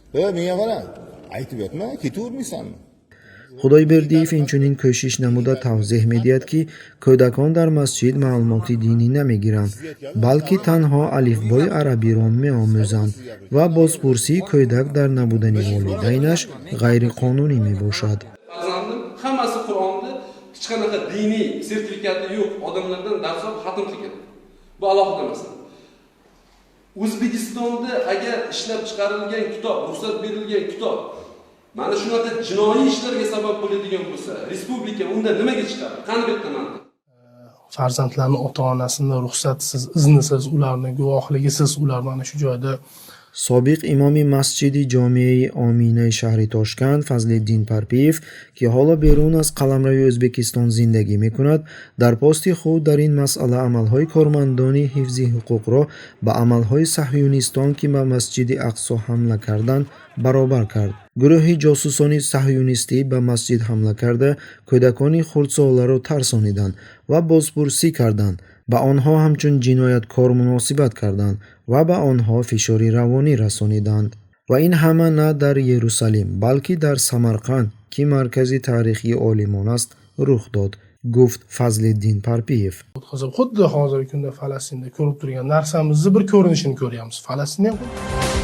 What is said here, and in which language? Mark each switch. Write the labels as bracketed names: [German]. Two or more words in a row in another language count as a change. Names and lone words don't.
[Persian] خدایبردیев اینچنین کوشش نموده توضیح می دهد که کودکان در مسجد معلومات دینی نمی گیرند بلکه تنها الفبای عربی را می آموزند و بازپرسی کودک در نبودن والدینش غیر قانونی می باشد. [Uzbek] Hammasi Qur'onda hech qanaqa diniy sertifikati yo'q odamlardan dars olib xatm qilgan. Bu alohida masala. O'zbekistonda agar ishlab chiqarilgan kitob, ruxsat berilgan kitob mana shunaqa jinoiy ishlarga sabab bo'ladigan bo'lsa, respublika unda nimaga chiqadi? Qani bitta manda? Farzandlarni ota-onasini ruxsatsiz, iznisiz, ularni guvohligisiz ular mana shu joyda [Persian] سابق امام مسجد جامعه آمینه شهر تاشکند فضلالدین پرپیف که حالا بیرون از قلمرو ازبکستان زندگی می کند در پست خود در این مسئله عملهای کارمندان حفظی حقوق را با عملهای صهیونیستان که به مسجد اقصی حمله کردند برابر کرد. گروه جاسوسان صهیونیستی به مسجد حمله کرده کودکان خردساله را ترسانیدند و بازپرسی کردند. به آنها همچون جنایتکار مناسبت کردند و به آنها فشار روانی رسانیدند و این همه نه در یروشلیم بلکه در سمرقند که مرکز تاریخی عالمان است رخ داد، گفت فضلالدین پرپیف. [Uzbek] xuddi hozirgi kunda Falastinda ko'rib turgan narsamizni bir ko'rinishini ko'ryapmiz. Falastin ham